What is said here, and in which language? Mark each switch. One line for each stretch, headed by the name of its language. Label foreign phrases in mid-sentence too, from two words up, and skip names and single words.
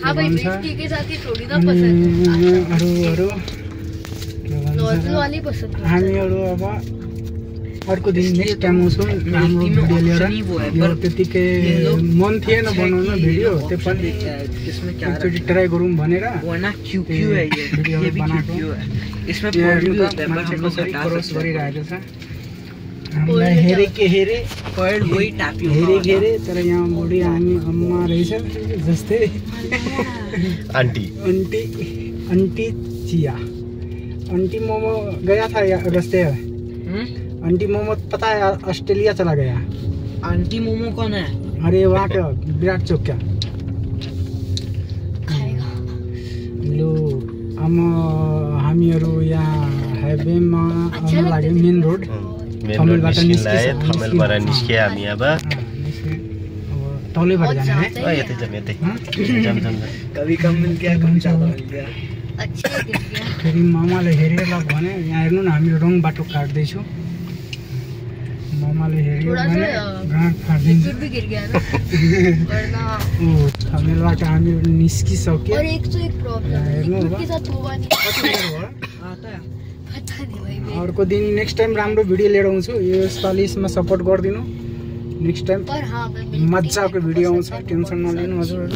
Nepali: अरु हामीहरु अब अर्को दिन
English: next time
Nepali: आउँछौँ राम्रो भिडियो लिएर यो त्यतिकै मन थिएन बनाउन भिडियो त्यो पनि एकचोटि ट्राई गरौँ भनेर भिडियो बनाएको मान्छे कसरी क्रस गरिरहेको छ हामीलाई हेरे के हेरे कोइड वही टाप्यो हेरे घेरे तर यहाँ बुढी हामी अम्मा रहेछ जस्तै आन्टी
Hindi: आंटी चिया आंटी मोमो गया था रास्ते आंटी मोमो पता है ऑस्ट्रेलिया चला गया आंटी मोमो कौन है अरे वहाँ का
Nepali: विराट चौक क्या लो हामीहरू यहाँ हाइवेमा आउन लाग्यो
English: main road
Nepali: थमेलबाट निस्के हामी अब तलैबाट जाने है यतै जाम
Hindi: कभी कम मिल गया कभी ज्यादा मिल गया
Nepali: फेरि मामाले हेरेर भने यहाँ हेर्नु न हामी रङ बाटो काट्दैछु मामाले हेर्यो भने गाँठ फाट्दिन्छ थमेलबाट हामी निस्किसक्यो हेर्नु अर्को दिन
English: next time
Nepali: राम्रो भिडियो लिएर आउँछु यसपालि यसमा सपोर्ट गरिदिनु
English: next time
Nepali: मजाको भिडियो आउँछ टेन्सन नलिनु हजुर